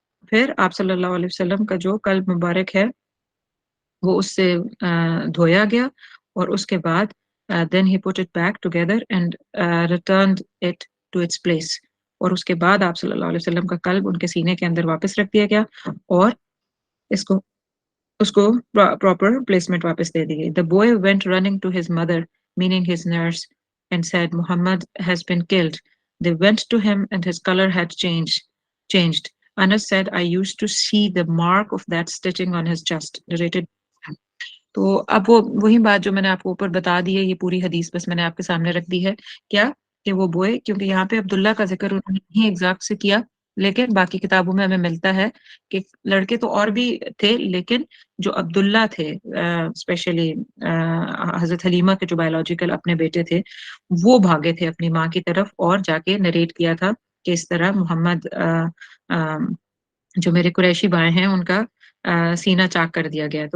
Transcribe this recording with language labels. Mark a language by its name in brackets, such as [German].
[Urdu] پھر آپ صلی اللہ علیہ وسلم کا جو قلب مبارک ہے وہ اس سے دھویا گیا، اور اس کے بعد [English] then he put it back together and returned it to its place. [Urdu] اور اس کے بعد آپ صلی اللہ علیہ وسلم کا قلب ان کے سینے کے اندر واپس رکھ دیا گیا، اور اس کو پراپر پلیسمنٹ واپس دے دی گئی. [English] The boy went running to his mother, meaning his nurse, and said, Muhammad has been killed. They went to him and his color had changed. Anas said, I used to see the mark of that stitching on his chest. Narrated. [Urdu] تو اب وہی بات جو میں نے آپ کو اوپر بتا دی ہے، یہ پوری حدیث بس میں نے آپ کے سامنے رکھ دی ہے. کیا کہ وہ بوئے، کیونکہ یہاں پہ عبداللہ کا ذکر انہوں نے نہیں ایگزیکٹ سے کیا، لیکن باقی کتابوں میں ہمیں ملتا ہے کہ لڑکے تو اور بھی تھے، لیکن جو عبداللہ تھے اسپیشلی حضرت حلیمہ کے جو بایولوجیکل اپنے بیٹے تھے، وہ بھاگے تھے اپنی ماں کی طرف اور جا کے نریٹ کیا تھا کہ اس طرح محمد جو میرے قریشی بھائی ہیں ان کا سینہ چاک کر دیا گیا.